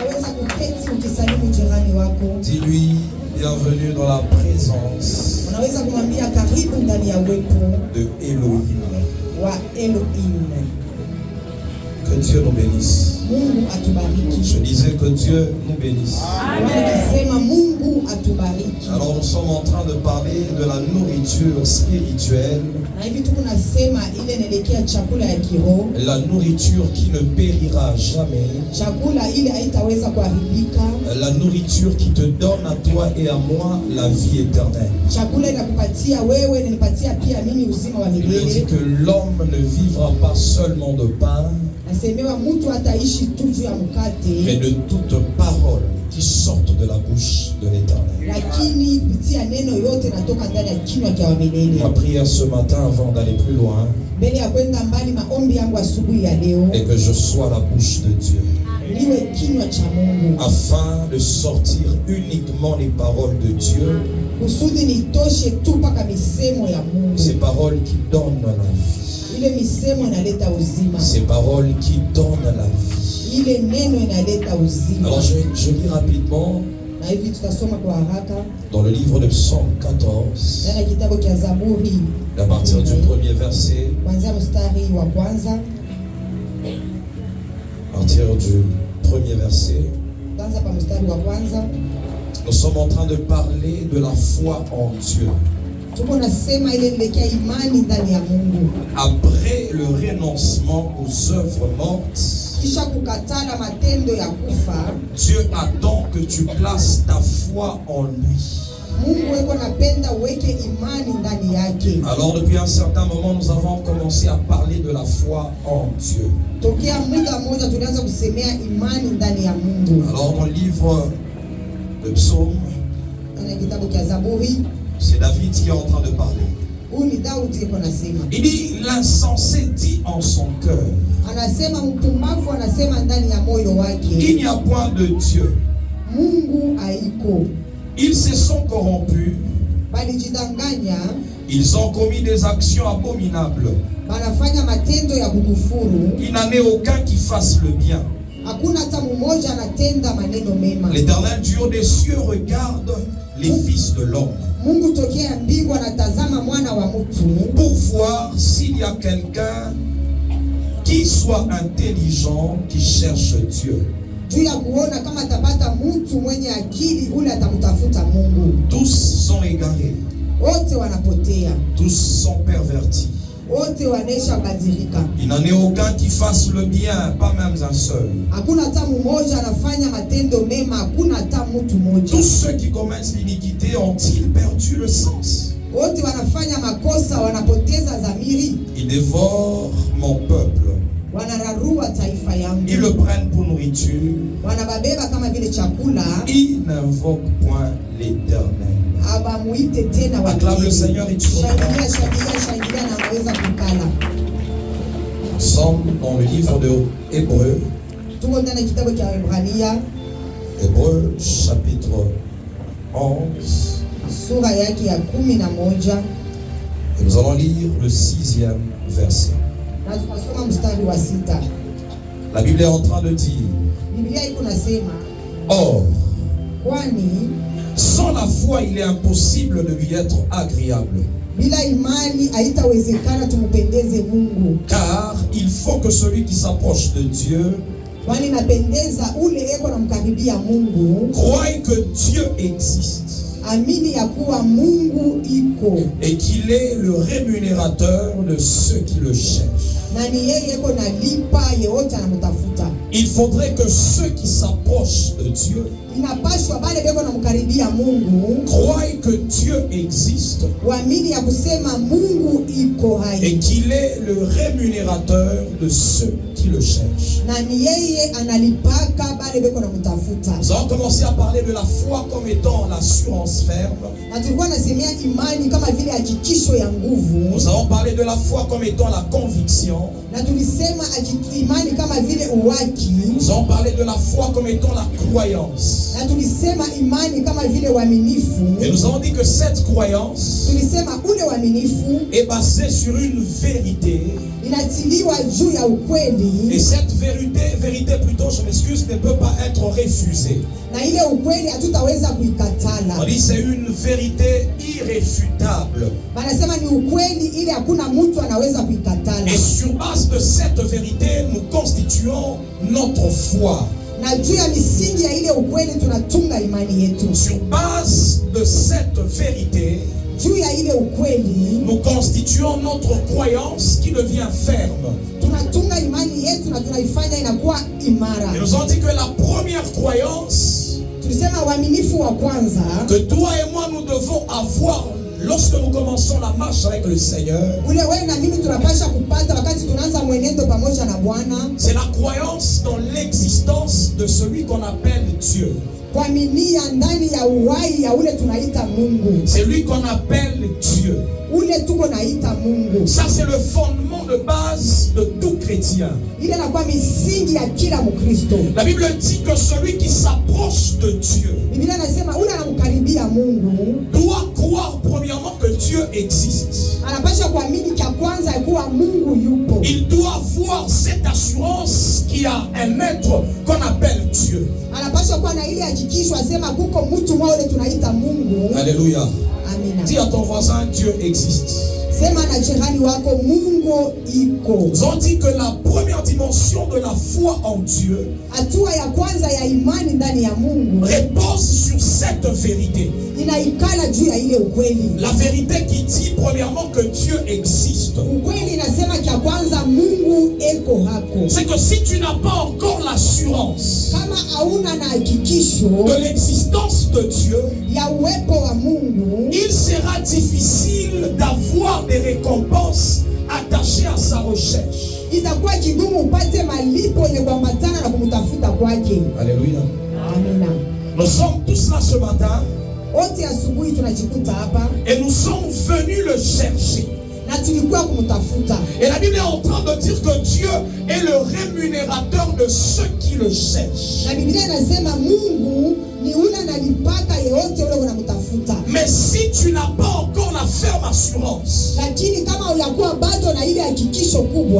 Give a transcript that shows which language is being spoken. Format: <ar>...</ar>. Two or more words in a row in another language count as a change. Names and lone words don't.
<fr>Dis-lui, bienvenue dans la présence de Elohim. Que Dieu nous bénisse. Je disais que Dieu nous bénisse.</fr> <sw>Mungu atubariki.</sw> <fr>Alors nous sommes en train de parler de la nourriture spirituelle.</fr> <sw>Na hivi tunasema ile inaelekea chakula ya kiroho.</sw> <fr>La nourriture qui ne périra jamais.</fr> <sw>Chakula ile haitaweza kuharibika.</sw> <fr>La nourriture qui te donne à toi et à moi la vie éternelle.</fr> <sw>Chakula inakupatia wewe na nipatia pia mimi uzima wa milele.</sw> <fr>Il dit que l'homme ne vivra pas seulement de pain,</fr> <sw>Nasemewa mtu hataishi tu juu ya mkate,</sw> <fr>mais de toute parole qui sortent de la bouche de l'Éternel.</fr> <sw>lakini kupitia neno yote natoka ndani ya kinywa cha milele.</sw> <fr>Ma prière ce matin, avant d'aller plus loin,</fr> <sw>Mbele ya kwenda mbali, maombi yangu asubuhi ya leo</sw> <fr>est que je sois la bouche de Dieu,</fr> <sw>niwe kinywa cha Mungu,</sw> <fr>afin de sortir uniquement les paroles de Dieu,</fr> <sw>kusudi nitoshe tu mpaka misemo ya Mungu.</sw> <fr>ces paroles qui donnent la vie,</fr> <sw>Ile misemo inaleta uzima,</sw> <fr>ces paroles qui donnent la vie.</fr> <sw>ile neno inaleta uzima.</sw> <fr>Alors je lis rapidement</fr> <sw>Na hivi tutasoma kwa haraka</sw> <fr>dans le livre de Psaume 14,</fr> <sw>ndani ya kitabu cha Zaburi,</sw> <fr>à partir du premier verset,</fr> <sw>kuanzia mstari wa kwanza.</sw> <fr>à partir du premier verset.</fr> <sw>Kwanza pa mstari wa kwanza</sw> <fr>Nous sommes en train de parler de la foi en Dieu.</fr> <sw>tuko nasema ile nilekea imani ndani ya Mungu,</sw> <fr>Après le renoncement aux œuvres mortes,</fr> <sw>kisha kukatala matendo ya kufa.</sw> <fr>Dieu attend que tu places ta foi en lui.</fr> <sw>Mungu weko napenda uweke imani ndani yake.</sw> <fr>Alors depuis un certain moment, nous avons commencé à parler de la foi en Dieu.</fr> <sw>Tokea muda mmoja tulianza kusemea imani ndani ya Mungu.</sw> <fr>Alors dans le livre de Psaume,</fr> <sw>Ndani ya kitabu cha Zaburi,</sw> <fr>c'est David qui est en train de parler.</fr> <sw>huyu ni Daudi yuko nasema.</sw> <fr>Il dit, l'insensé dit en son cœur,</fr> <sw>Anasema mpumbavu anasema ndani ya moyo</sw> <fr>il</fr> <sw>wake,</sw> <fr>n'y a point de Dieu.</fr> <sw>Mungu haiko.</sw> <fr>Ils se sont corrompus,</fr> <sw>Balijidanganya,</sw> <fr>ils ont commis des actions abominables.</fr> <sw>banafanya matendo ya kukufuru.</sw> <fr>Il n'en est aucun qui fasse le bien.</fr> <sw>Hakuna hata mmoja anatenda maneno mema.</sw> <fr>L'Éternel du haut des cieux regarde les fils de l'homme</fr> <sw>Mungu tokea mbingu anatazama mwana wa mtu</sw> <fr>pour voir s'il y a quelqu'un qui soit intelligent, qui cherche Dieu.</fr> <sw>juu ya kuona kama atapata mtu mwenye akili ule atamtafuta Mungu.</sw> <fr>Tous sont égarés,</fr> <sw>Wote wanapotea,</sw> <fr>tous sont pervertis.</fr> <sw>wote wanesha badilika.</sw> <fr>Il n'en est aucun qui fasse le bien, pas même un seul.</fr> <sw>Hakuna hata mmoja anafanya matendo mema, hakuna hata mtu mmoja.</sw> <fr>Tous ceux qui commettent l'iniquité ont-ils perdu le sens?</fr> <sw>Wote wanafanya makosa, wanapoteza dhamiri,</sw> <fr>Ils dévorent mon peuple.</fr> <sw>wanararua taifa yangu,</sw> <fr>Ils le prennent pour nourriture.</fr> <sw>wanababeba kama vile chakula,</sw> <fr>Ils n'invoquent point l'Éternel.</fr> <sw>abamuite tena</sw> <fr>Acclame le Seigneur et tu</fr> <sw>Shangilia, shangilia, shangilia na waweza kukala.</sw> <fr>Nous sommes dans le livre de Hébreux,</fr> <sw>Tuko ndani ya kitabu cha Waebrania,</sw> <fr>Hébreux chapitre 11,</fr> <sw>sura yake ya 11,</sw> <fr>et nous allons lire le 6e verset.</fr> <sw>na tukasoma mstari wa 6.</sw> <fr>La Bible est en train de dire,</fr> <sw>Biblia iko nasema,</sw> <fr>or,</fr> <sw>kwani</sw> <fr>sans la foi, il est impossible de lui être agréable.</fr> <sw>bila imani haitawezekana tumpendeze Mungu.</sw> <fr>Car il faut que celui qui s'approche de Dieu</fr> <sw>Kwani napendeza ule eko namkaribia Mungu,</sw> <fr>croie que Dieu existe</fr> <sw>amini ya kuwa Mungu iko,</sw> <fr>et qu'il est le rémunérateur de ceux qui le cherchent.</fr> <sw>na ni yeye eko nalipa yeyote anamtafuta.</sw> <fr>Il faudrait que ceux qui s'approchent de Dieu</fr> <sw>Inapashwa bale beko namkaribia Mungu</sw> <fr>croient que Dieu existe</fr> <sw>waamini ya kusema Mungu iko hai,</sw> <fr>et qu'il est le rémunérateur de ceux qui le cherchent.</fr> <sw>na ni yeye analipaka bale beko namtafuta.</sw> <fr>Nous avons commencé à parler de la foi comme étant l'assurance ferme.</fr> <sw>Na tulikuwa nasemea imani kama vile hakikisho ya nguvu,</sw> <fr>Nous avons parlé de la foi comme étant la conviction.</fr> <sw>na tulisema imani kama vile uwaki,</sw> <fr>Nous avons parlé de la foi comme étant la croyance.</fr> <sw>na tulisema imani kama vile uaminifu.</sw> <fr>Et nous avons dit que cette croyance</fr> <sw>Tulisema ule uaminifu</sw> <fr>est basée sur une vérité.</fr> <sw>inatiliwa juu ya ukweli,</sw> <fr>Et cette vérité plutôt, je m'excuse, ne peut pas être refusée.</fr> <sw>na ile ukweli hatutaweza</sw> <fr>On</fr> <sw>kuikatala.</sw> <fr>dit c'est une vérité irréfutable.</fr> <sw>Banasema ni ukweli ile hakuna mtu anaweza kuikatala,</sw> <fr>Et sur base de cette vérité, nous constituons notre foi.</fr> <sw>Na juu ya misingi ya ile ukweli tunatunga imani yetu.</sw> <fr>Sur base de cette vérité,</fr> <sw>juu ya ile ukweli,</sw> <fr>nous constituons notre croyance qui devient ferme.</fr> <sw>Tunatunga imani yetu na tunaifanya inakuwa imara.</sw> <fr>Ils nous ont dit que la première croyance</fr> <sw>tulisema uaminifu wa kwanza</sw> <fr>que toi et moi nous devons avoir lorsque nous commençons la marche avec le Seigneur,</fr> <sw>ule wewe na mimi tunapasha kupata wakati tunaanza mwenendo pamoja na Bwana,</sw> <fr>c'est la croyance dans l'existence de celui qu'on appelle Dieu.</fr> <sw>Kuaminia ndani ya uhai ya ule tunaita Mungu.</sw> <fr>C'est lui qu'on appelle Dieu.</fr> <sw>Ule tuko naita Mungu.</sw> <fr>Ça c'est le fondement de base de tout chrétien.</fr> <sw>Ile inakuwa misingi ya kila Mkristo.</sw> <fr>La Bible dit que celui qui s'approche de Dieu,</fr> <sw>Biblia inasema ule anamkaribia Mungu,</sw> <fr>doit croire premièrement que Dieu existe.</fr> <sw>Anapasha kuamini cha kwanza kuwa Mungu yupo.</sw> <fr>Il doit avoir cette assurance qu'il y a un être qu'on appelle Dieu.</fr> <sw>Anapasha kuwa na ile hakikisho asema kuko mtu mmoja ule tunaita Mungu.</sw> <fr>Alléluia.</fr> <sw>Amina.</sw> <fr>Dis à ton voisin, Dieu existe.</fr> <sw>Sema na jirani wako Mungu iko.</sw> <fr>Ils ont dit que la première dimension de la foi en Dieu</fr> <sw>hatua ya kwanza ya imani ndani ya Mungu</sw> <fr>repose sur cette vérité.</fr> <sw>Inaikala juu ya ile ukweli.</sw> <fr>La vérité qui dit premièrement que Dieu existe.</fr> <sw>Ukweli inasema kia kwanza Mungu eko hako.</sw> <fr>C'est que si tu n'as pas encore l'assurance</fr> <sw>kama hauna na hakikisho</sw> <fr>de l'existence de Dieu,</fr> <sw>ya uwepo wa Mungu,</sw> <fr>il sera difficile d'avoir des récompenses attachées à sa recherche.</fr> <sw>Itakuwa kigumu upate malipo yenye kuambatana na kumtafuta kwake.</sw> <fr>Alléluia.</fr> <sw>Amina.</sw> <fr>Nous sommes tous là ce matin.</fr> <sw>Wote asubuhi tunajikuta hapa.</sw> <fr>Et nous sommes venus le chercher.</fr> <sw>Na tulikuwa kumtafuta.</sw> <fr>Et la Bible est en train de dire que Dieu est le rémunérateur de ceux qui le cherchent.</fr> <sw>Na Biblia inasema Mungu ni yule analipaka yeyote yule unamtafuta.</sw> <fr>Mais si tu n'as pas encore la ferme assurance</fr> <sw>lakini kama uyakuwa bado na ile hakikisho kubwa</sw>